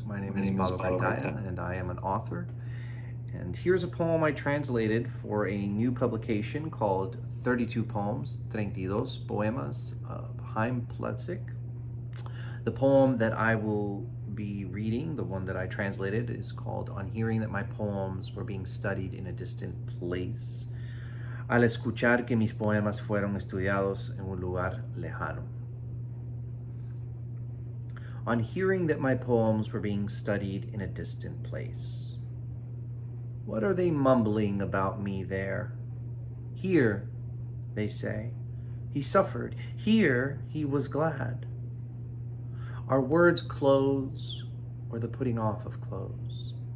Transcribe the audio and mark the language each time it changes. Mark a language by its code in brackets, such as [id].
[en] My name is Pablo Cartaya, and I am an author. And here's a poem I translated for a new publication called 32 Poems, 32 Poemas of Hyam Plutzik. The poem that I will be reading, the one that I translated, is called On Hearing That My Poems Were Being Studied in a Distant Place. [es] Al escuchar que mis poemas fueron estudiados en un lugar lejano. [en] On hearing that my poems were being studied in a distant place. What are they mumbling about me there? Here, they say, he suffered. Here, he was glad. Are words clothes or the putting off of clothes?